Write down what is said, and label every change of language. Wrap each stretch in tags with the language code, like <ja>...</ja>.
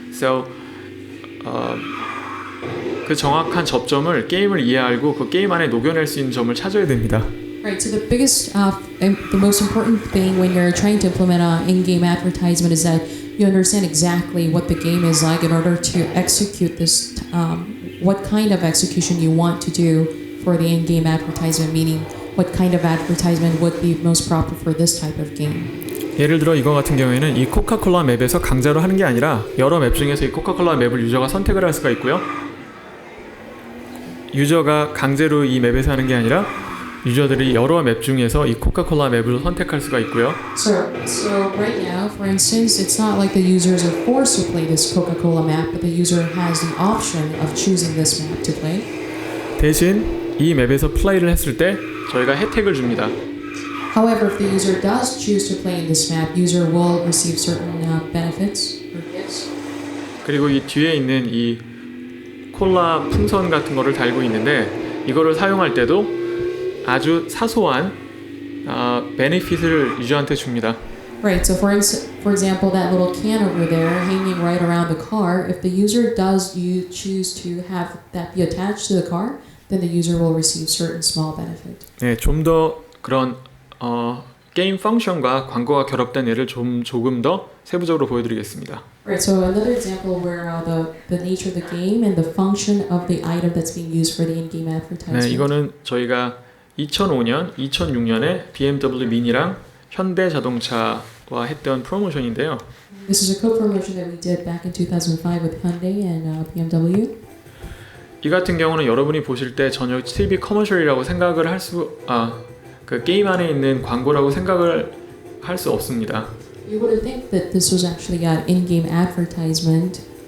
<ko>So 그 정확한 접점을 게임을 이해하고 그 게임 안에 녹여낼 수 있는 점을 찾아야 됩니다.</ko> <en>Right. So the biggest, the most important thing when you're trying to implement an in-game advertisement is that you understand exactly what the game is like in order to execute this. What kind of execution you want to do for the in-game advertisement, meaning what kind of advertisement would be most proper for this type of game.</en> <ko>예를 들어 이거 같은 경우에는 이 코카콜라 맵에서 강제로 하는 게 아니라 여러 맵 중에서 이 코카콜라 맵을 유저가 선택을 할 수가 있고요. 유저가 강제로 이 맵에서 하는 게 아니라 유저들이 여러 맵 중에서 이 코카콜라 맵을 선택할 수가 있고요.</ko> <en>So right now, for instance, it's not like the users are forced to play this Coca-Cola map, but the user has the option of choosing this map to play.</en> <ko>대신 이 맵에서 플레이를 했을 때 저희가 혜택을 줍니다.</ko> <en>However, if the user does choose to play in this map, user will receive certain benefits or gifts.</en> <ko>그리고 이 뒤에 있는 이 콜라 풍선 같은 거를 달고 있는데 이거를 사용할 때도 아주 사소한 베네핏을 유저한테 줍니다.</ko> <en>Right. So for example, that little can over there hanging right around the car, if the user does choose to have that be attached to the car, then the user will receive certain small benefit.</en> <ko>네, 좀 더 그런 게임 펑션과 광고가 결합된 예를 조금 더 세부적으로 보여드리겠습니다.</ko> <en>Right. So another example where the nature of the game and the function of the item that's being used for the in-game advertisement.</en> <ko>네, 이거는 저희가 2005년, 2006년에 BMW 미니랑 현대 자동차와 했던 프로모션인데요.</ko> <en>This is a co-promotion that we did back in 2005 with Hyundai and BMW.</en> <ko>이 같은 경우는 여러분이 보실 때 전혀 TV 커머셜이라고 생각을 그 게임 안에 있는 광고라고 생각을 할 수 없습니다.</ko> <en>You wouldn't think that this was actually an in-game advertisement.</en>